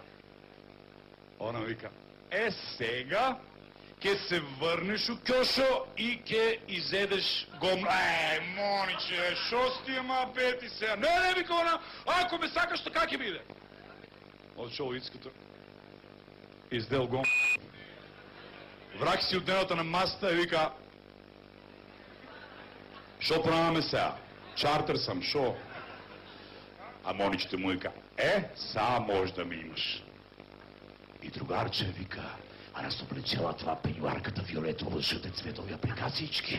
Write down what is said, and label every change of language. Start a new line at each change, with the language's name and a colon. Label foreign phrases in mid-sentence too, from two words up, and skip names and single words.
Macedonian: Она вика, сега ке се върнеш у кьошо и ке изедеш гомно. Мониче, шо с тия мабети сега? Не, вика она, ако ме сакаш, така ке биде.
Bulgarian: Отшъл иската, издел гомно.
Macedonian: Врак си от дневата на масата и вика, шо правиме сега?
Bulgarian: Чартер съм, шо? А Моничето му вика, са може да ми имаш. И другарче вика, а нас облечела това пенюарката виолетово жъте цветови апликациички.